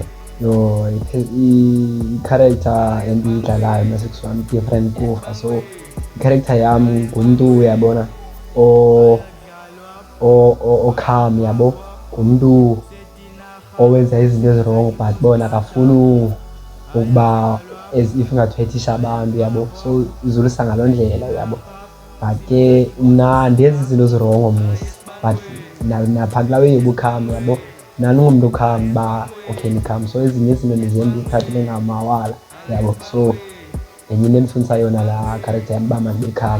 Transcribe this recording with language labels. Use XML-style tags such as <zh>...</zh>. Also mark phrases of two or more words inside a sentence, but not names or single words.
<xh>No, i-character endiyidlalayo nasekusuka different kufa. So i-character yami ngumuntu uyabona calm yabo, ngumuntu owenza izinto ezirong but bona akafuni ukuba</xh> <en>as if</en> <xh>ngathwethisha abantu yabo. So izulisa ngaloo ndlela yabo, but ke mna andenzi izinto ezirong mos, but napha kulaa way yobukham yabo naningumntu ukham ba okay nikham. So ezinye izinto ndizenza ikhathile ngamawala yabo. So enye into endifundisa yona laa character yam uba mandibe kham.</xh>